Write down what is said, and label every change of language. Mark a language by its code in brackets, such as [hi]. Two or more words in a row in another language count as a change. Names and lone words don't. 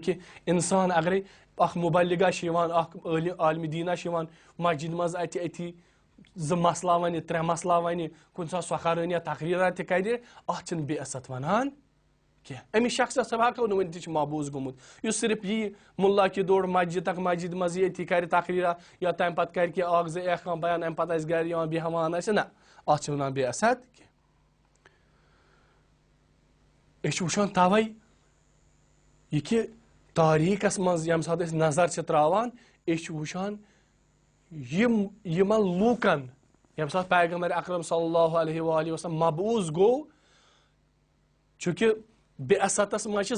[ks] کہِ انسان اگرے اکھ مُبلِغا چھِ یِوان اکھ عالمِ دیٖنا چھِ یِوان مسجد منٛز اتہِ أتھی 2 مسلہٕ ونہِ 3 مسلہٕ ونہِ کُنہِ ساتہٕ سۄکھارٲنیا تقریٖرا تہِ کرِ اتھ چھِنہٕ بعثت ونان کینٛہہ أمِس شخصس ہٮ۪کو نہٕ ؤنِتھ یہِ چھُ مابوٗز گوٚمُت یُس صرف یی مُلا کہِ دور مسجد تک مسجد منٛز یی أتھی کرِ تقریٖرا یا تمہِ پتہٕ کرِ کینٛہہ اکھ 2 کانٛہہ بیان امہِ پتہٕ آسہِ گرِ یِوان بیہوان آسہِ نہ اتھ چھِ ونان بعثت کینٛہہ أسۍ چھِ وٕچھان توے یہِ کہِ تاریٖخس منٛز ییٚمہِ ساتہٕ أسۍ نظر چھِ تراوان أسۍ چھِ وٕچھان یِمن لوٗکن ییٚمہِ ساتہٕ پیغمبر اکرم [ar] صلی اللہ علیہ وآلہ وسلم [ks] مبعوٗث گوٚو چوٗنٛکہِ بعثتس منٛز چھِ